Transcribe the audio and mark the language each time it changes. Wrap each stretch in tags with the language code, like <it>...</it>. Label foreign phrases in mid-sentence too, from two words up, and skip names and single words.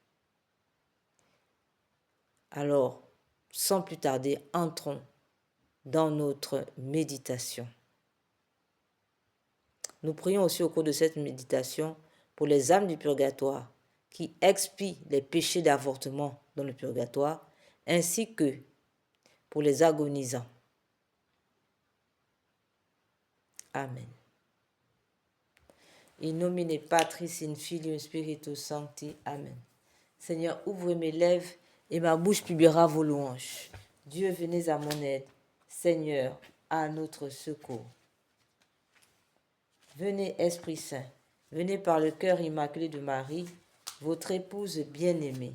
<fr>Alors, sans plus tarder, entrons dans notre méditation. Nous prions aussi au cours de cette méditation pour les âmes du purgatoire qui expient les péchés d'avortement dans le purgatoire, ainsi que pour les agonisants. Amen.</fr> <la>In nomine Patris, in Filio, Spiritus Sancti. Amen.</la> <fr>Seigneur, ouvre mes lèvres et ma bouche publiera vos louanges. Dieu, venez à mon aide. Seigneur, à notre secours. Venez, Esprit Saint, venez par le cœur immaculé de Marie, votre épouse bien-aimée.</fr>